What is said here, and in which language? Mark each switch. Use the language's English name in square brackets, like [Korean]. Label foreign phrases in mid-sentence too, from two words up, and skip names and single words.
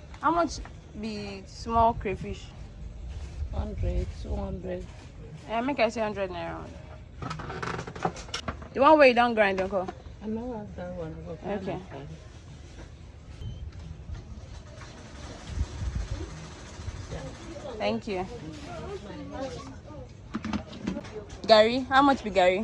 [Nigerian Pidgin] How much be small crayfish? 100, 200. Make I say 100 naira. The one where you don't grind, uncle. I know that one. Okay. Thank you. Gary, how much be Gary?